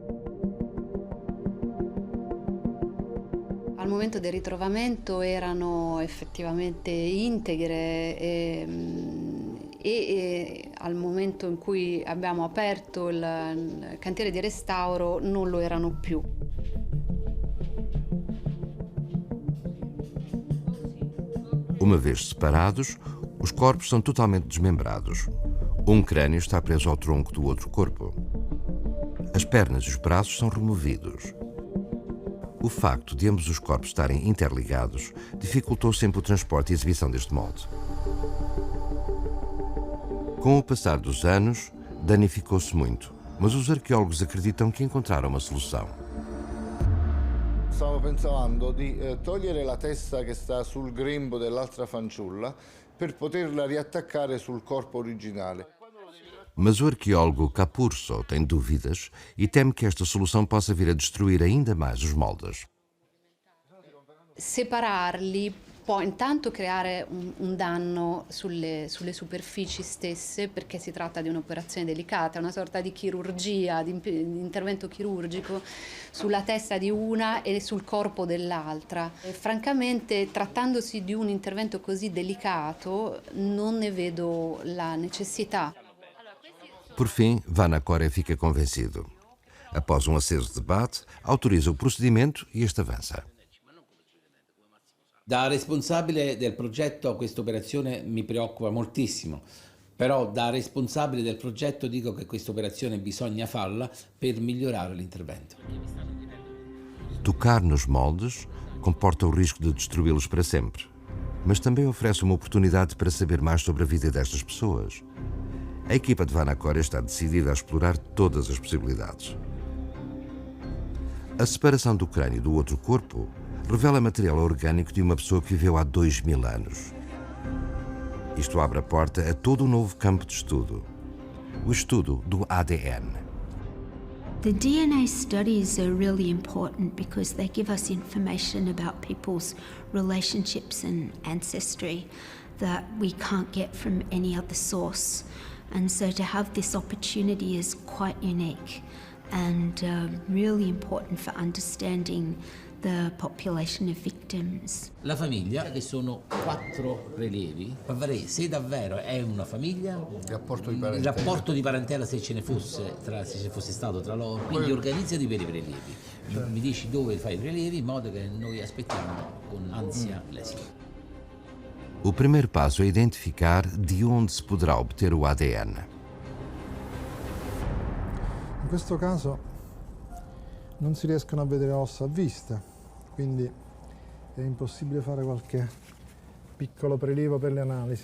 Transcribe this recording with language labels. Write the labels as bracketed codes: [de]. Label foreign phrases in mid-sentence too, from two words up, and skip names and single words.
[it] Al momento del ritrovamento erano effettivamente integre e al momento in cui abbiamo aperto il cantiere di restauro non lo erano più. [pt] Uma vez separados, os corpos são totalmente desmembrados. Um crânio está preso ao tronco do outro corpo. As pernas e os braços são removidos. O facto de ambos os corpos estarem interligados dificultou sempre o transporte e exibição deste molde. Com o passar dos anos, danificou-se muito, mas os arqueólogos acreditam que encontraram uma solução. [it] Stavo pensando di togliere la testa che sta sul grembo dell'altra fanciulla per poterla riattaccare sul corpo originale. [pt] Mas o arqueólogo Capurso tem dúvidas e teme que esta solução possa vir a destruir ainda mais os moldes. [it] Separarli può intanto creare un danno sulle superfici stesse perché si tratta di un'operazione delicata, una sorta di chirurgia, di intervento chirurgico sulla testa di una e sul corpo dell'altra. Francamente, trattandosi di un intervento così delicato, non ne vedo la necessità. [pt] Por fim, Vanacore fica convencido. Após um aceso debate, autoriza o procedimento e este avança. [it] Da responsabile del progetto questa operazione mi preoccupa moltissimo, però da responsabile del progetto dico che questa operazione bisogna farla per migliorare l'intervento. [pt] Tocar nos moldes comporta o risco de destruí-los para sempre. mas também oferece uma oportunidade para saber mais sobre a vida destas pessoas. A equipa de Vanacore está decidida a explorar todas as possibilidades. A separação do crânio do outro corpo revela material orgânico de uma pessoa que viveu há 2000 anos. Isto abre a porta a todo um novo campo de estudo, o estudo do ADN. [en] The DNA studies are really important because they give us information about people's relationships and ancestry that we can't get from any other source. And so to have this opportunity is quite unique and really important for understanding the population of victims. [it] La famiglia, che sono 4 prelievi, per vedere se davvero è una famiglia, il rapporto di parentela se ce ne fosse, se ci fosse stato tra loro, quindi organizza di veri prelievi. Mi dici dove fai i prelievi in modo che noi aspettiamo con ansia l'esito. [pt] O primeiro passo é identificar de onde se poderá obter o ADN. [it] In questo caso non si riescono a vedere ossa a vista, quindi è impossibile fare qualche piccolo prelievo per le analisi.